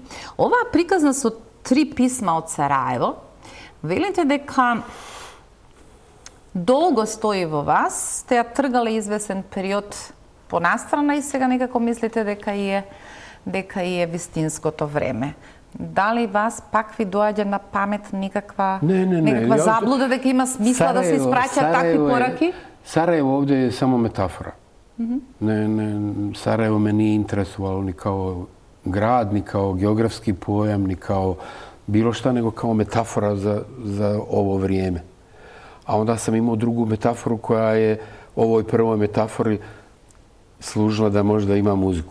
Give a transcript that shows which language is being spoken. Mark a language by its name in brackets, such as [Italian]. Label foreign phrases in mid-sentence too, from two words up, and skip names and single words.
[Macedonian] Оваа приказна со 3 писма од Сараево, велите дека долго стои во вас, сте ја тргале извесен период понастрана и сега некако мислите дека и е вистинското време. Дали вас пак ви доаѓа на памет некаква заблуда дека има смисла да се испраќаат такви пораки? [Bosnian] Sarajevo ovdje je samo metafora. Sarajevo me nije interesovalo ni kao grad, ni kao geografski pojam, ni kao bilo šta, nego kao metafora za ovo vrijeme. A onda sam imao drugu metaforu koja je ovoj prvoj metafori služila da možda ima muziku.